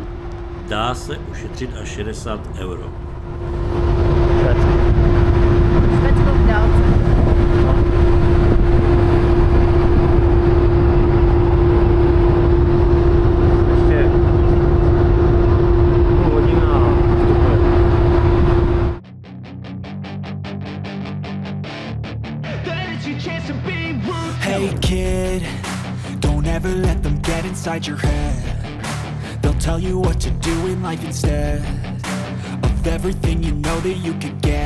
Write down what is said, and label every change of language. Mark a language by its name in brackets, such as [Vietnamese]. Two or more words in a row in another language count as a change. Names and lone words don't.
[Czech] Dá se ušetřit až 60 €. Švédsko v dálce. Ještě půl hodina [English] Hey kid, don't ever let them get inside your head. They'll tell you what to do in life instead of everything you know that you could get.